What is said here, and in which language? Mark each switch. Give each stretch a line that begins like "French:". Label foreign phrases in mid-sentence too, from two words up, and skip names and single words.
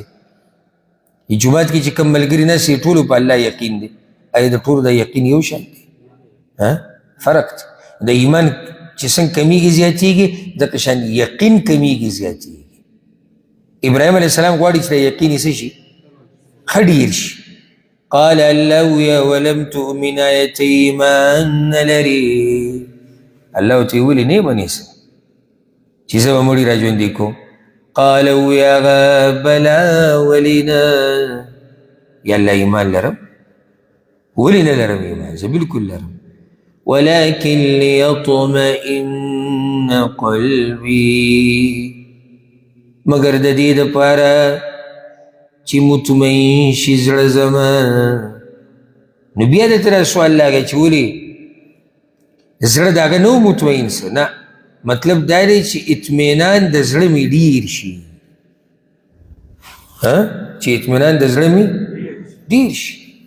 Pashto: جومات کې چې کوم ملګري ناست یې ټولو په الله یقین دی، آیا د ټولو دا یقین یو شان دی؟ فرق دی. د ایمان چې څنګه کمیږي زیاتېږي دغه شان یقین کمیږي زیاتېږي. ابراهیم
Arabic: علیه السلام
Pashto: غواړي چې د یقین یې څه شي ښه ډېر شي.
Arabic: قال الله
Pashto: ویا
Arabic: ولم تؤمن
Pashto: آیت ایمان نه لري. الله ورته یې ولې نه منېسه چې زه به مړي را ژوندي کوم؟ قال ویا بلا ولې نه، یا الله ایمان لرم. ولې نه لرم ایمان؟ زه بلکل لرم.
Arabic: ولكن ليطمئن قلبي،
Pashto: مگر د دې دپاره چې مطمئن شي زړه زما. نو بیا درته را سوال لاګی چې ولې زړه د هغه نه و مطمئن سه؟ نه، مطلب دا دی چې اطمینان د زړه مې ډېر شي، چې اطمینان د زړه مې ډېر شي.